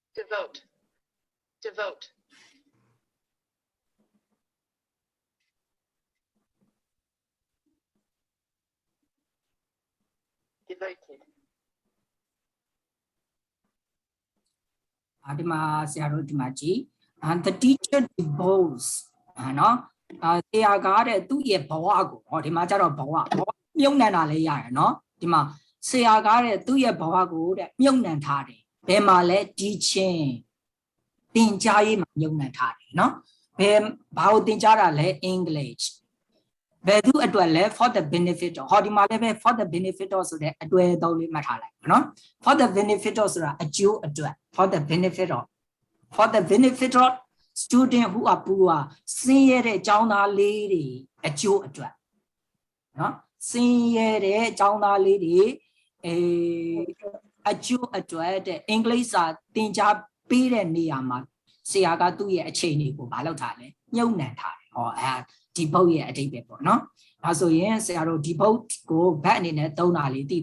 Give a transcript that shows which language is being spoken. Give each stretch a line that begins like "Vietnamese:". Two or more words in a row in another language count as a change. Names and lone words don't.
English: Devote. Devote. Devoted.
Burmese: ဒီမှာဆရာတို့ဒီမှာကြည့်
English: and the teacher devotes
Burmese: နော်ဆရာကတဲ့သူ့ရဲ့ဘဝကိုဟောဒီမှာကျတော့ဘဝမြုပ်နှံတာလည်းရတယ်နော် ဒီမှာဆရာကတဲ့သူ့ရဲ့ဘဝကိုတဲ့မြုပ်နှံထားတယ်ဘယ်မှာလဲ teaching သင်ကြားရေးမှာ မြုပ်နှံထားတယ်နော်ဘယ်ဘာကိုသင်ကြားတာလဲ English ဘယ်သူအတွက်လဲ
English: for the benefit
Burmese: ဟောဒီမှာလည်းပဲ
English: for the benefit
Burmese: ဆိုတဲ့အတွေ့အကြုံလေးမှတ်ထားလိုက်နော်
English: for the benefit
Burmese: ဆိုတာအကျိုးအတွက်
English: for the benefit of student who are poor
Burmese: ဆင်းရဲတဲ့ကျောင်းသားလေးတွေအကျိုးအတွက်နော်ဆင်းရဲတဲ့ကျောင်းသားလေးတွေ အကျိုးအတွက်တဲ့အင်္ဂလိပ်စာသင်ကြားပေးတဲ့နေရာမှာဆရာကသူ့ရဲ့အခြေအနေကိုမလုပ်ထားလဲညှုံနှံထားတယ်ဟောဒီဘုတ်ရဲ့အဓိပ္ပာယ်ပေါ့နော်ဒါဆိုရင်ဆရာတို့ဒီဘုတ်ကိုဘတ်အနေနဲ့သုံးတာလေးသိ